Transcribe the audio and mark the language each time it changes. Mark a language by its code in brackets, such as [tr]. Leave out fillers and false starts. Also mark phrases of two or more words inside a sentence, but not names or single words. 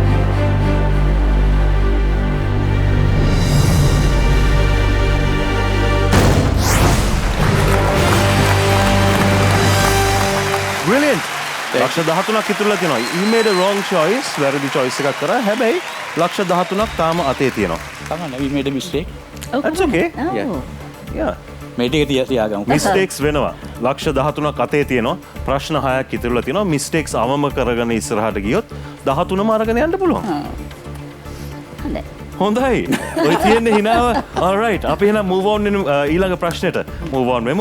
[en] Brilliant. [si] ලක්ෂ 13ක් ඉතුරුලා තියෙනවා. [en] You made a wrong choice. [si] වැරදි choice එකක් කරා. හැබැයි ලක්ෂ 13ක් තාම අතේ තියෙනවා. [en] Come on, we made a mistake. That's okay. Yeah. [si] මේ ටික තියාගමු. Mistakes වෙනවා. ලක්ෂ 13ක් අතේ තියෙනවා. ප්‍රශ්න 6ක් ඉතුරුලා තියෙනවා. Mistakes අවම කරගෙන ඉස්සරහට ගියොත් 13ම අරගෙන යන්න පුළුවන්. හොඳයි හොඳයි. ඔය තියෙන්නේ හිනාව. [en] All right. [si] අපි එහෙනම් [en] move on [si] වෙනු ඊළඟ ප්‍රශ්නෙට. [en] Move on [si] වෙමු.